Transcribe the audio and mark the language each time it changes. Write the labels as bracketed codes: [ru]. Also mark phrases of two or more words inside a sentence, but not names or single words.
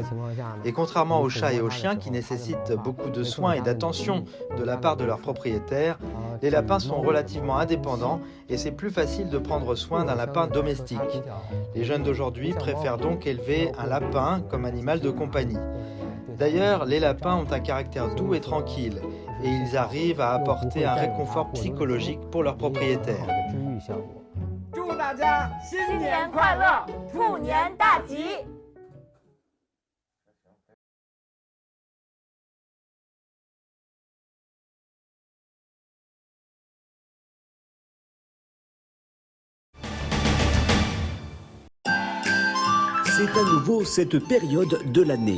[fr] Et contrairement aux chats et aux chiens qui nécessitent beaucoup de soins et d'attention de la part de leurs propriétaires, les lapins sont relativement indépendants et c'est plus facile de prendre soin d'un lapin domestique. Les jeunes d'aujourd'hui préfèrent donc élever un lapin comme animal de compagnie. D'ailleurs, les lapins ont un caractère doux et tranquille. et ils arrivent à apporter un réconfort psychologique pour leurs propriétaires. [zh] 祝大家新年快乐，兔年大吉！ [fr] C'est à nouveau cette période de l'année.